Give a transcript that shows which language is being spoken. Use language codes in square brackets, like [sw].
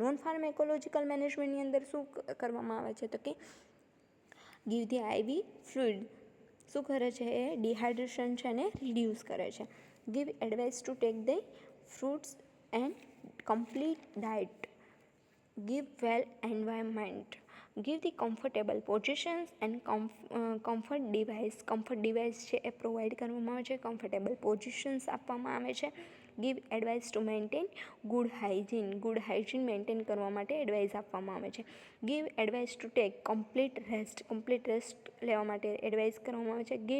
[gu] Non ફાર્માકોલોજીકલ મેનેજમેન્ટની અંદર શું કરવામાં આવે છે, તો કે [en] Give the IV fluid. [gu] શું કરે છે એ ડિહાઇડ્રેશન છે એને રિડ્યુસ કરે છે. [en] Give advice to take the fruits and complete diet. Give well environment. Give the comfortable positions and comfort device. [gu] Comfort device છે એ પ્રોવાઈડ કરવામાં આવે છે, કમ્ફર્ટેબલ પોઝિશન્સ આપવામાં આવે છે. [en] Give advice to maintain good hygiene. [gu] Good hygiene maintain કરવા માટે advice આપવામાં આવે છે. [en] Give advice to take complete rest. [gu] Complete rest લેવા માટે એડવાઇસ કરવામાં આવે છે.